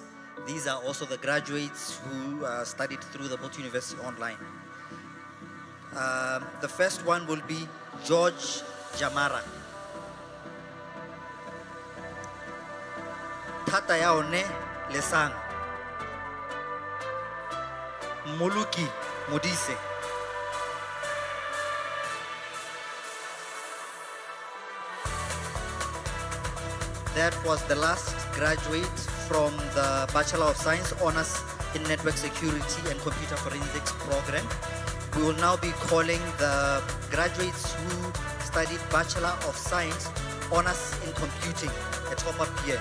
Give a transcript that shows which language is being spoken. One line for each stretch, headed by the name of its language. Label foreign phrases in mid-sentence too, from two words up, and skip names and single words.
English: These are also the graduates who studied through the Boto University Online. The first one will be George Jamara.
Tswana: Thata yaone lesang.
English: Muluki Modise. That was the last graduate from the Bachelor of Science Honors in Network Security and Computer Forensics program. We will now be calling the graduates who studied Bachelor of Science Honors in Computing, a top-up year.